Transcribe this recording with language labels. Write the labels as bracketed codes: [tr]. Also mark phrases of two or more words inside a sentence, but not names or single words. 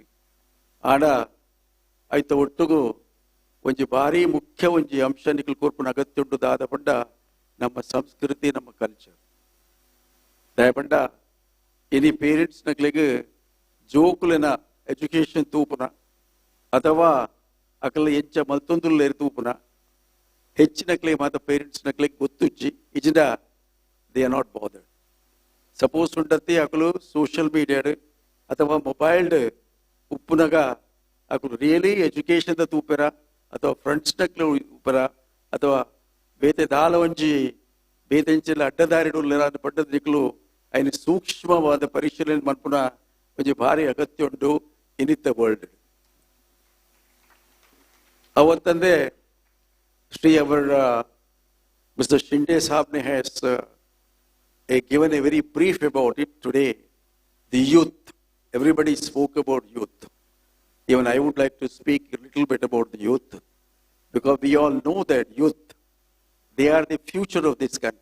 [tcy] ಆಡ ಐತ ಒಟ್ಟುಗು ಒಂಜಿ ಭಾರಿ ಮುಖ್ಯ ಒಂಜಿ ಅಂಶ ನಿಕ್ಕಲು ಕೊರ್ಪುನ ಅಗತ್ಯ ಉಂಟು ದಾದ ಪಂಡ ನಮ್ಮ ಸಂಸ್ಕೃತಿ, ನಮ್ಮ ಕಲ್ಚರ್. ದಯಪಂಡ ಇನಿ ಪೇರೆಂಟ್ಸ್ ನಕ್ಲೆಗ್ ಜೋಕುಲಿನ ಎಜುಕೇಶನ್ ತೂಪುನ ಅಥವಾ ಅಕಲ ಎಂಚ ಮಲ್ತೊಂದುಲ್ಲೇರು ತೂಪುನ ಹೆಚ್ಚಿನಕ್ಲೆ ಮಾತ ಪೇರೆಂಟ್ಸ್ ನಕ್ಲೆಗ್ ಗೊತ್ತುಚ್ಚಿ ಇಜಿಂದ [en] they are not bothered. [tcy] ಸಪೋಸ್ ಉಂಡತ್ತಿ ಅಕಲು [en] social mediad [tcy] ಅಥವಾ ಮೊಬೈಲ್ಡ್ ಉಪ್ಪುನಗ ಅಕಲು [en] really education [tcy] ದ ತೂಪೆರ ಅಥವಾ ಫ್ರೆಂಡ್ಸ್ ನಕ್ಲೆ ಉಪ್ಪೆರ ಅಥವಾ ಬೇತೆ ದಾಲ ಒಂಜಿ ಬೇತೆಂಚೆಲ್ಲ ಅಡ್ಡದಾರಿಡು ಪಡ್ಡದ ದಿಕ್ಕಲು ಐನ ಸೂಕ್ಷ್ಮವಾದ ಪರಿಶೀಲನೆ ಮನ್ಪುನ ಒಂಜಿ ಭಾರಿ ಅಗತ್ಯ ಉಂಟು ಇನಿತ್ತ ವರ್ಲ್ಡ್. [en] ಅವತ್ತಂದೆ Shri our Mister Shinde saabne has given a very brief about it today. The youth, everybody spoke about youth. Even I would like to speak a little bit about the youth, because we all know that youth, they are the future of this country.